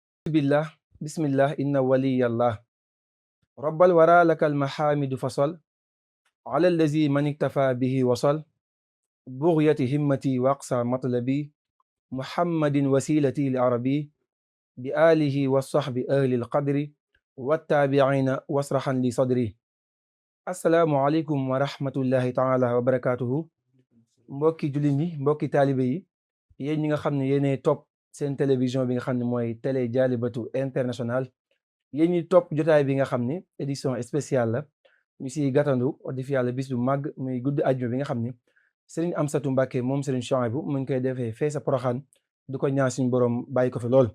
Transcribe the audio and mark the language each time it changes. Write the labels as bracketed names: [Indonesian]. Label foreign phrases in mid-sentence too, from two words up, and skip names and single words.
[Arabic] بالله بسم الله إن ولي الله رب الورى لك المحامد فصل على الذي من اكتفى به وصل بغية همتي وأقصى مطلبي محمد وسيلتي لعربي بآله والصحب أهل القدر والتابعين واسرحا لي صدري السلام عليكم ورحمة الله تعالى وبركاته [Wolof] mbokki jullit ñi mbokki taalibe yi yéen ñi nga xam ne yéenay topp seen télévision bi nga xam ne mooy télé Dialibatoul International yéen ñi topp jotaay bi nga xam ne [French] édition spéciale [Wolof] la ñu si gàttandu wax dëgg yàlla bis bu màgg muy guddi àjjuma bi nga xam ne Serigne Amsatou Mbacké moom Serigne Souhaïbou mu ngi koy defee fee sa Poroxaan du ko ñaan suñu borom bàyyi ko fi lool.